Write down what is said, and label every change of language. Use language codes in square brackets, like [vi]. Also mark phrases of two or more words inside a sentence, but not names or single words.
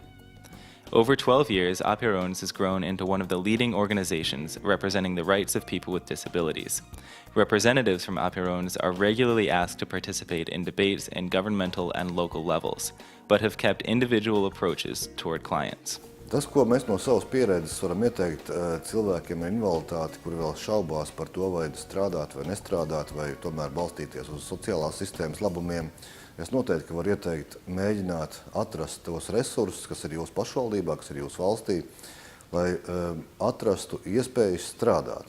[en] Over 12 years, Apierons has grown into one of the leading organizations representing the rights of people with disabilities. Representatives from Apierons are regularly asked to participate in debates in governmental and local levels, but have kept individual approaches toward clients. [lv] Tas, ko mēs no savas pieredzes varam ieteikt cilvēkiem ar invaliditāti, kuri vēl šaubās par to, vai strādāt vai nestrādāt, vai tomēr balstīties uz sociālās sistēmas labumiem, es noteikti varu ieteikt mēģināt atrast tos resursus, kas ir jūsu pašvaldībā, kas ir jūsu valstī, lai atrastu iespējas strādāt.